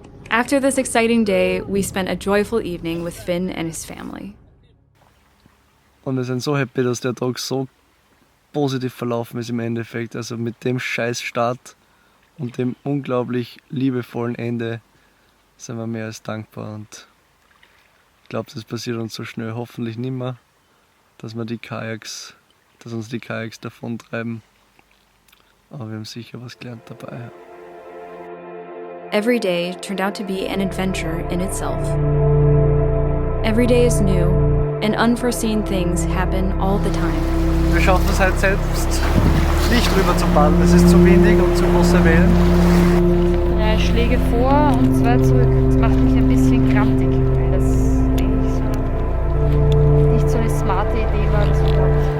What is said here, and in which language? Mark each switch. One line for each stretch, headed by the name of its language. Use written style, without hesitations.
English: After this exciting day, we spent a joyful evening with Finn and his family.
German: Und wir sind so happy, dass der Tag so positiv verlaufen ist im Endeffekt. Also mit dem Scheißstart und dem unglaublich liebevollen Ende sind wir mehr als dankbar. Und ich glaube, das passiert uns so schnell hoffentlich nimmer, dass uns die Kayaks davontreiben. Aber wir haben sicher was gelernt dabei.
English: Every day turned out to be an adventure in itself. Every day is new, and unforeseen things happen all the time.
German: Wir schaffen es halt selbst nicht rüber zu paddeln. Es ist zu windig und zu große Wellen. 3 Schläge vor und 2 zurück. Das macht mich ein bisschen grantig, weil das eigentlich so nicht so eine smarte Idee war, dass wir dort